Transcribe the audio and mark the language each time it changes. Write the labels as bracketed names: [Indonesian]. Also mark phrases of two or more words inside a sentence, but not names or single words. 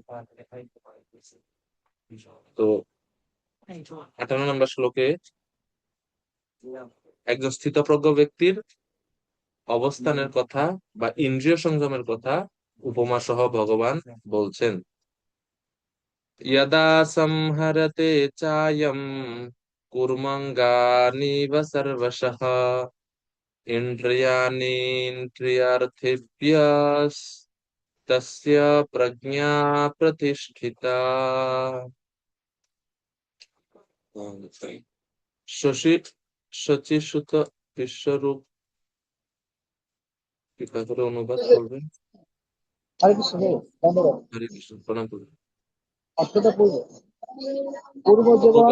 [Bangla] তো 58 নম্বর শ্লোকে একজন স্থিতপ্রজ্ঞ ব্যক্তির অবস্থানের কথা বা ইন্দ্রিয় সংযমের কথা উপমা সহ ভগবান বলছেন। [Sanskrit] यदा संहरते चायं कुर्मङ्गानीव सर्वशः इन्द्रियाणीन्द्रियार्थेभ्यस्तस्य प्रज्ञा प्रतिष्ठिता। [Bangla] শশী শচীসুত বিশ্বরূপ কৃপা করে অনুবাদ করবেন। হরে কৃষ্ণ, ধন্যবাদ। হরে কৃষ্ণ, প্রণাম করবেন। অষ্টটা পূর্ব পূর্ব জীবন